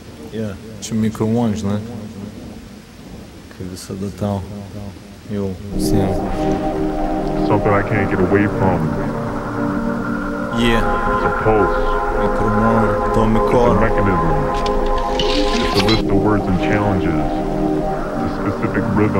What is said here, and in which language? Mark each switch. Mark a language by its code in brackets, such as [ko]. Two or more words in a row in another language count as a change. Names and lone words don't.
[lt] Čia Micro One, žinai, kai visada tau jau visiems. [en] Something I can't get away from. It's a pulse. Micro One, Tommy It's a mechanism. It's a list of words and challenges. It's a specific rhythm.